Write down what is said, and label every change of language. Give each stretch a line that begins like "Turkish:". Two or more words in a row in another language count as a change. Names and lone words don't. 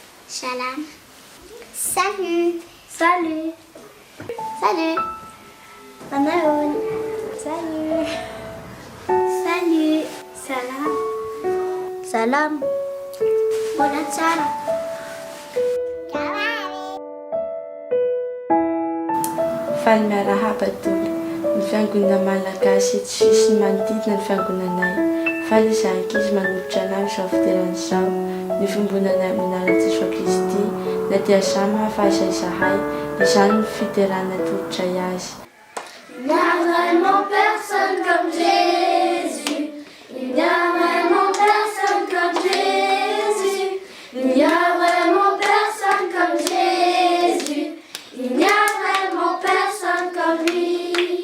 French: Shalom. Salut. Salut. Salut. Manaoun. Salut. Salut. Salam. Salam. Bonne salam.
Malagasy: Faly miarahaba tompoko. Ny fiangonana malagasy eto sisiny manodidina ny fiangonanay. Faly izahay ankizy manolotra anay izao fitoeran'izao. Ny fiombananay amin'ny anaran'i Jesosy Kristy na dia samy hahafaza izahay. Izany ny fitoerana tolotra azy.
French: Il n'y a vraiment personne comme Jésus. Il n'y a vraiment personne comme Jésus. Il n'y a vraiment personne comme Jésus. Il n'y a vraiment personne comme lui.